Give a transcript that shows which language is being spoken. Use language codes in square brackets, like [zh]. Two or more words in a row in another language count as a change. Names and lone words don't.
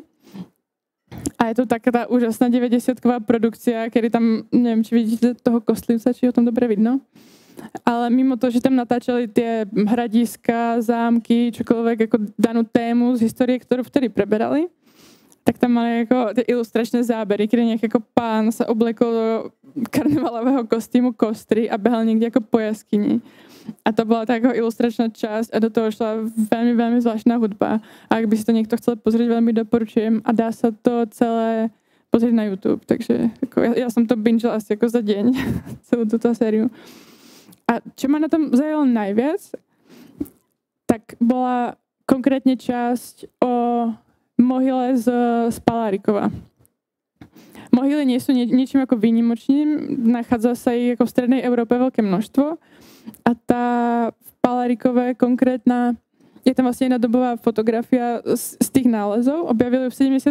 [sk] A je to taká tá úžasná 90-ková produkcia, kedy tam, neviem, či vidíte toho kostlivca, či ho tam dobre vidno. Ale mimo to, že tam natáčali tie hradiska, zámky, čokoľvek ako danú tému z histórie, ktorú vtedy preberali, tak tam mali jako ty ilustračné zábery, [cs] kdy nějaký jako pán se oblekl do karnevalového kostýmu kostry a behal někde jako po jaskyni. A to byla ta jako ilustračná část a do toho šla velmi, velmi zvláštná hudba. A jak by si to někdo [sk] chcel pozrieť, [cs] velmi doporučujem a dá se to celé pozrieť na YouTube. Takže jako já jsem to bingela asi jako za deň, celou tuto sériu. [sk] A čo ma na tom zaujalo najviac, tak bola konkrétne časť o mohyle z Palárikova. Mohyly nie sú niečím ako výnimočným, nachádza sa ich ako v strednej Európe veľké množstvo a tá v Palárikove konkrétna, je tam vlastne jedna dobová fotografia z tých nálezov, objavili v 70.